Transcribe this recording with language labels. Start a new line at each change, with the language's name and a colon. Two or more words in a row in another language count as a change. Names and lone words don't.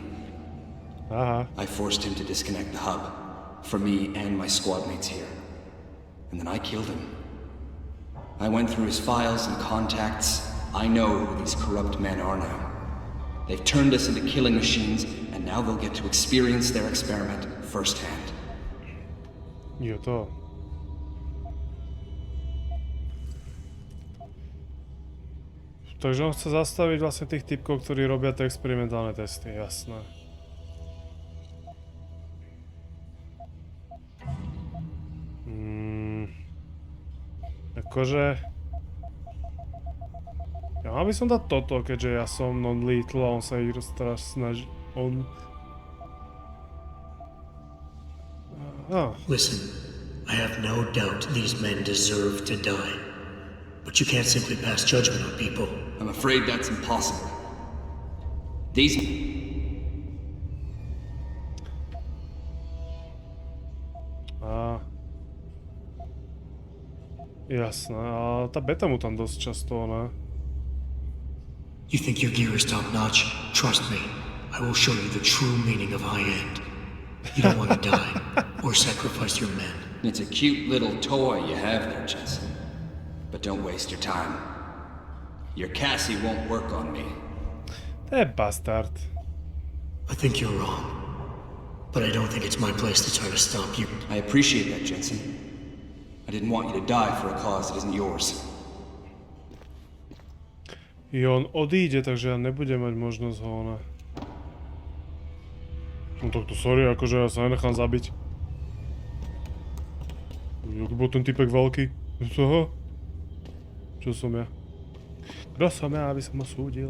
English: I forced him to disconnect the hub, for me and my squad mates here. And then I killed him. I went through his files and contacts. I know who these corrupt men are now. They've turned us into killing machines, and now they'll get to experience their experiment firsthand.
Slovak: Takže on chce zastaviť vlastne tých typkov, ktorí robia tie experimentálne testy, jasné. Akože... Ja mal by som dať toto, keďže ja som non-lethal a on sa ich teraz snaží...
English: Listen, I have no doubt these men deserve to die. But you can't simply pass judgment on people. I'm afraid that's impossible. These...
Slovak: Jasné, a tá beta mu tam dosť často, ne?
English: You think your gear is top-notch? Trust me, I will show you the true meaning of high-end. You don't want to die, or sacrifice your men. It's a cute little toy you have there, Jensen. But don't waste your time. Your Cassie won't work on me. Bastard. I think you're wrong. But I don't think it's my place to try to stop you. I appreciate that, Jensen. I didn't want you to die for a cause that isn't yours.
Slovak: I on odíde, takže ja nebudem mať možnosť ho, ne? No takto sorry, akože ja sa nenechám zabiť. Jak bol ten typek veľký? Čo? Čo som ja? Kto som ja, aby som ho súdil?